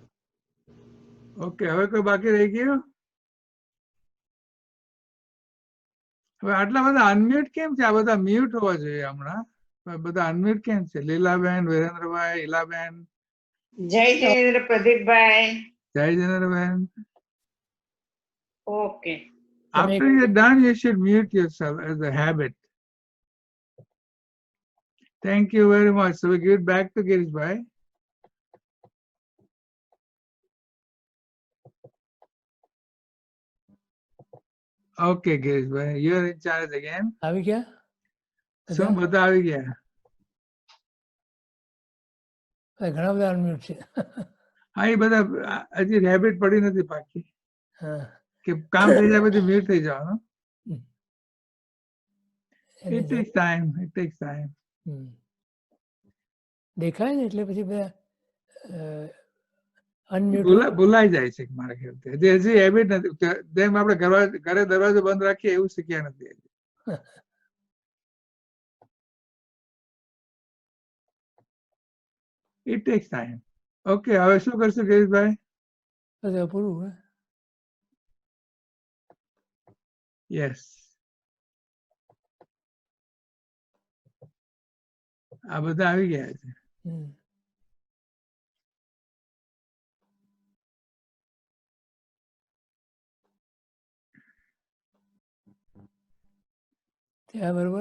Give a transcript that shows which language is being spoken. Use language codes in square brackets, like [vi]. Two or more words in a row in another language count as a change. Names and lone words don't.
[gu] ઓકે, હવે કોઈ બાકી રહી ગયું? હવે આટલા બધા અનમ્યુટ કેમ છે? આ બધા મ્યુટ હોવા જોઈએ હમણાં. બધા અનમ્યુટ કેમ છે? લીલાબેન, વિરેન્દ્રભાઈ, ઈલાબેન, જય જિનેન્દ્ર પ્રદીપભાઈ. જય જિનેન્દ્રબેન. ઓકે. [en] After you're done, you should mute yourself as a habit. Thank you very much. So we give it back to Girishbhai. Okay, Girishbhai, you're in charge again. [gu] આવી ગયા? શું બધા આવી ગયા? ઘણા બધા અનમ્યુટ છે. હા, એ બધા હજી હેબિટ પડી નથી પાકી કે કામ થઈ જાય પછી મ્યુટ થઈ જવાનું. [en] It takes time. It takes time. [gu] દેખાય ને એટલે પછી બધા અનમ્યુટ ભૂલાઈ જાય છે મારા ખ્યાલથી. હજી હેબિટ નથી. જેમ આપણે ઘરે દરવાજો બંધ રાખીએ એવું શીખ્યા નથી. [en] It takes time. [gu] Okay, હવે શું કરશું ગિરીશભાઈ? પૂરું. યસ, આ બધા આવી ગયા છે. ત્યાં બરોબર.